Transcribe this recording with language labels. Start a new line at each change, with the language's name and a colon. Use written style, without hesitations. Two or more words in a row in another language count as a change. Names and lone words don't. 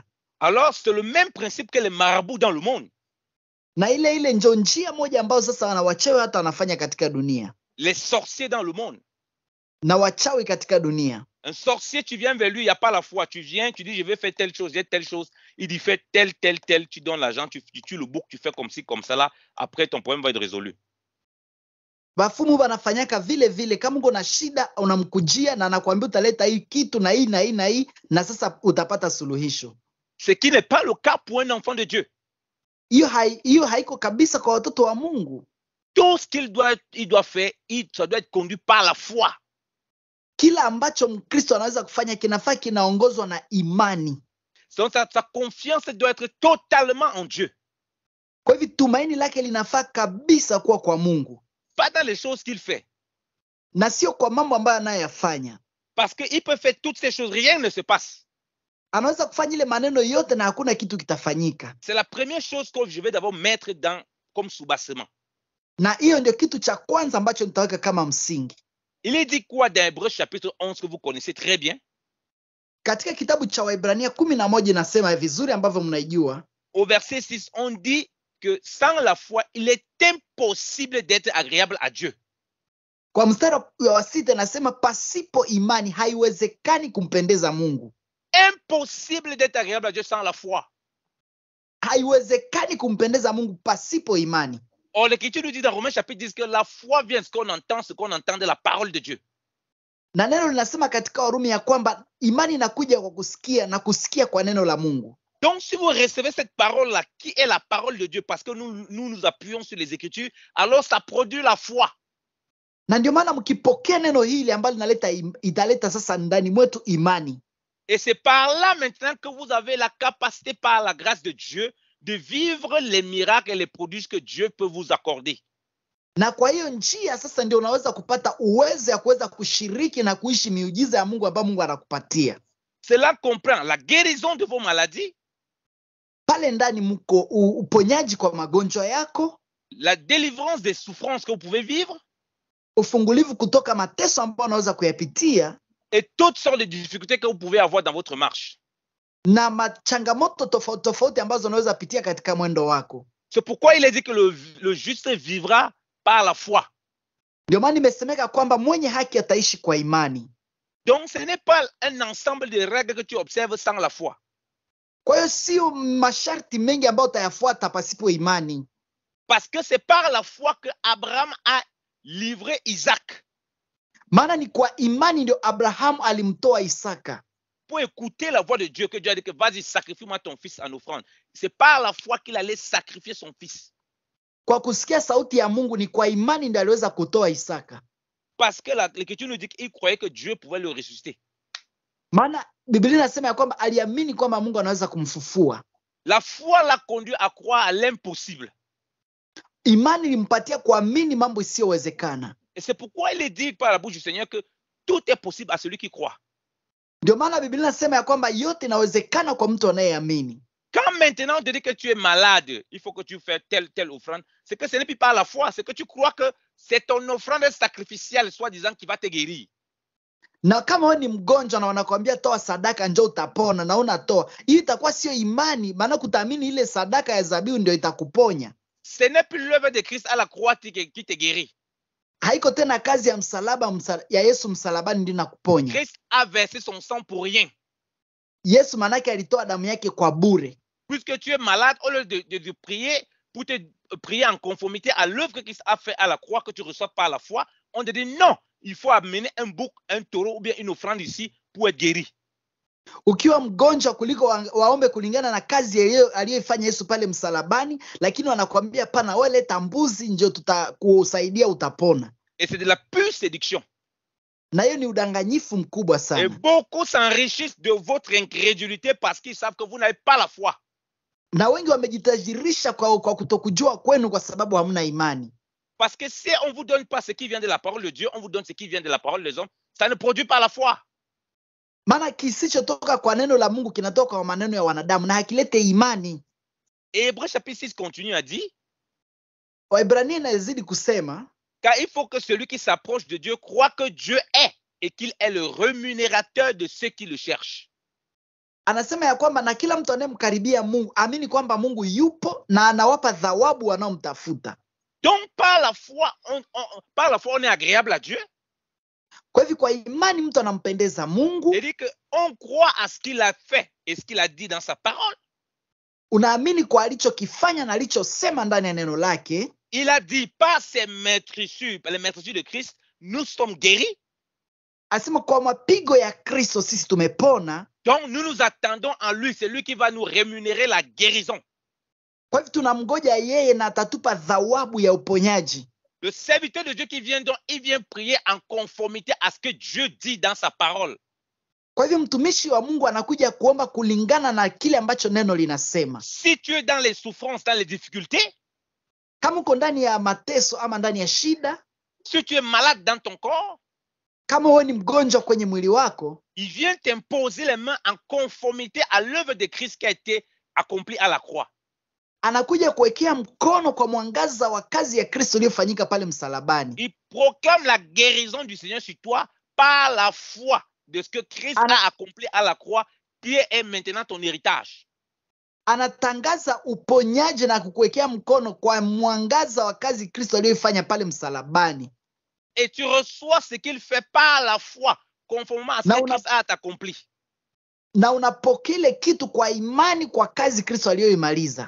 French: Alors c'est le même principe que les marabouts dans le monde.
Swahili: Na ile ndio njia moja ambayo sasa wanawachawi hata wanafanya katika dunia.
French: Les sorciers dans le monde.
Swahili: Na wachawi katika dunia.
French: Un sorcier, tu viens vers lui, il n'y a pas la foi. Tu viens, tu dis je vais faire telle chose, j'ai telle chose. Il dit fais tel, tu donnes l'argent, tu tues le bouc, tu fais comme ci, comme ça là. Après ton problème va être résolu.
Swahili: Bafumu banafanyaka vile vile, kama uko na shida unamkujia na anakuambia utaleta hii kitu na hii na hii na hii na sasa utapata suluhisho.
French: Ce qui n'est pas le cas pour un enfant de Dieu.
Swahili: Hiyo haiko kabisa kwa watoto wa Mungu.
French: Tout ce qu'il doit faire, ça doit être conduit par la foi.
Swahili: Kila ambacho Mkristo anaweza kufanya kinafaa kinaongozwa na imani.
French: Donc sa confiance doit être totalement en Dieu.
Swahili: Kwa hivyo tumaini lake linafaa kabisa kuwa kwa Mungu.
French: Pas dans les choses qu'il fait.
Swahili: Na sio kwa mambo ambayo anayofanya.
French: Parce qu'il peut faire toutes ces choses, rien ne se passe.
Swahili: Anaweza kufanya ile maneno yote na hakuna kitu kitafanyika.
French: C'est la première chose que je vais d'abord mettre comme soubassement.
Swahili: Na hiyo ndio kitu cha kwanza ambacho nitaweka kama msingi.
French: Il est dit quoi dans Hébreux chapitre 11 que vous connaissez très bien?
Swahili: Katika kitabu cha Waebrania 11 nasema vizuri ambavyo mnaijua.
French: Au verset 6, on dit que sans la foi, il est impossible d'être agréable à Dieu.
Swahili: Kwa mstari wa 6 nasema pasipo imani haiwezekani kumpendeza Mungu.
French: Impossible d'être agréable à Dieu sans la foi.
Swahili: Haiwezekani kumpendeza Mungu pasipo imani.
French: Or, l'Écriture nous dit dans Romains chapitre 10 que la foi vient ce qu'on entend de la parole de Dieu.
Swahili: Na neno linasema katika Warumi ya kwamba imani inakuja kwa kusikia na kusikia kwa neno la Mungu.
French: Donc, si vous recevez cette parole-là, qui est la parole de Dieu, parce que nous appuyons sur les Écritures, alors ça produit la foi.
Swahili: Na ndio maana mkipokea neno hili ambalo italeta sasa ndani mwetu imani.
French: Et c'est par là maintenant que vous avez la capacité, par la grâce de Dieu, de vivre les miracles et les prodiges que Dieu peut vous accorder.
Swahili: Na kwa hiyo njia sasa ndio unaweza kupata uwezo ya kuweza kushiriki na kuishi miujiza ya Mungu ambayo Mungu anakupatia.
French: Cela comprend la guérison de vos maladies.
Swahili: Pale ndani mko uponyaji kwa magonjwa yako.
French: La délivrance des souffrances que vous pouvez vivre.
Swahili: Ufungulivu kutoka mateso ambayo unaweza kuyapitia.
French: Et toutes sortes de difficultés que vous pouvez avoir dans votre marche.
Swahili: Na machangamoto tofauti ambazo unaweza pitia katika mwendo wako.
French: C'est pourquoi il est dit que le juste vivra par la foi.
Swahili: Ndio maana imesemeka kwamba mwenye haki ataishi kwa imani.
French: Donc, ce n'est pas un ensemble de règles que tu observes sans la foi.
Swahili: Kwa hiyo sio masharti mengi ambayo utayafuata pasipo imani,
French: Parce que c'est par la foi que Abraham a livré Isaac
Swahili: maana ni kwa imani ndio Abrahamu alimtoa Isaka.
French: pour écouter la voix de Dieu, que Dieu a dit que vas-y, sacrifie-moi ton fils en offrande. C'est par la foi qu'il allait sacrifier son fils.
Swahili: Kwa kusikia sauti ya Mungu ni kwa imani ndio aliweza kutoa Isaka.
French: Parce que l'Écriture nous dit qu'il croyait que Dieu pouvait le ressusciter.
Swahili: Maana Biblia inasema ya kwamba aliamini kwamba Mungu anaweza kumfufua.
French: La foi l'a conduit à croire à l'impossible.
Swahili: Imani ilimpatia kuamini mambo isiyowezekana.
French: Et c'est pourquoi il est dit par la bouche du Seigneur que tout est possible à celui qui croit.
Swahili: Ndio maana Biblia inasema ya kwamba yote inawezekana kwa mtu anayeamini.
French: Quand maintenant on te dit que tu es malade, il faut que tu fasses telle offrande, c'est que ce n'est plus par la foi, c'est que tu crois que c'est ton offrande sacrificielle, soi-disant, qui va te guérir.
Swahili: Na kama wewe ni mgonjwa na wanakuambia toa sadaka njoo utapona na unatoa, hiyo itakuwa sio imani, maana kutaamini ile sadaka ya zabihu ndio itakuponya.
French: Ce n'est plus l'œuvre de Christ à la croix qui te guérit.
Swahili: Haiko tena kazi ya msalaba ya Yesu msalabani ndio inakuponya.
French: Christ a versé son sang pour rien.
Swahili: Yesu manake alitoa damu yake kwa bure.
French: Puisque tu es malade, au lieu de prier pour te prier en conformité à l'œuvre que Christ a fait à la croix, que tu reçois par la foi, on te dit non, il faut amener un bouc, un taureau ou bien une offrande ici pour être guéri.
Swahili: Ukiwa mgonjwa kuliko waombe kulingana na kazi aliyoifanya Yesu pale msalabani, lakini wanakuambia pana, wewe leta mbuzi ndio tutakusaidia utapona.
French: Et c'est de la pure séduction.
Swahili: Na hiyo ni udanganyifu mkubwa sana.
French: Et beaucoup s'enrichissent de votre incrédulité parce qu'ils savent que vous n'avez pas la foi.
Swahili: Na wengi wamejitajirisha kwa kutokujua kwenu kwa sababu hamna imani.
French: Parce que si on ne vous donne pas ce qui vient de la parole de Dieu, on vous donne ce qui vient de la parole des hommes, ça ne produit pas la foi.
Swahili: Maana kisichotoka kwa neno la Mungu kinatoka kwa maneno ya wanadamu na hakilete imani.
French: Et Hébreux chapitre 6 continue à dire,
Swahili: Waebrania inazidi kusema,
French: car il faut que celui qui s'approche de Dieu croit que Dieu est et qu'il est le rémunérateur de ceux qui le cherchent.
Swahili: Anasema ya kwamba na kila mtu anayemkaribia Mungu amini kwamba Mungu yupo na anawapa thawabu wanaomtafuta.
French: Donc par la foi, on est agréable à Dieu.
Swahili: Kwa hivyo kwa imani mtu anampendeza Mungu.
French: C'est-à-dire qu'on croit à ce qu'il a fait et ce qu'il a dit dans sa parole.
Swahili: Unaamini kwa alichokifanya na alichosema ndani ya neno lake.
French: Il a dit par ses meurtrissures, par les meurtrissures de Christ, nous sommes guéris.
Swahili: Asema kwa mapigo ya Kristo sisi tumepona.
French: Donc nous nous attendons en lui, c'est lui qui va nous rémunérer la guérison.
Swahili: Kwa hivyo tunamgoja yeye na atatupa thawabu ya uponyaji.
French: Le serviteur de Dieu qui vient donc, il vient prier en conformité à ce que Dieu dit dans sa parole.
Swahili: Kwa hivyo mtumishi wa Mungu anakuja kuomba kulingana na kile ambacho neno linasema.
French: Si tu es dans les souffrances, dans les difficultés,
Swahili: kama uko ndani ya mateso ama ndani ya shida,
French: si tu es malade dans ton corps,
Swahili: kama wewe ni mgonjwa kwenye mwili wako,
French: il vient t'imposer les mains en conformité à l'œuvre de Christ qui a été accomplie à la croix.
Swahili: Anakuja kuwekea mkono kwa mwangaza wa kazi ya Kristo iliyofanyika pale msalabani.
French: Il proclame la guérison du Seigneur sur toi par la foi de ce que Christ a accompli à la croix, qui est maintenant ton héritage.
Swahili: Anatangaza uponyaji na kukuwekea mkono kwa mwangaza wa kazi Kristo aliyoifanya pale msalabani.
French: Et tu reçois ce qu'il fait par la foi, conformément à ce que Christ a accompli.
Swahili: Na unapokea kitu kwa imani kwa kazi Kristo aliyoimaliza.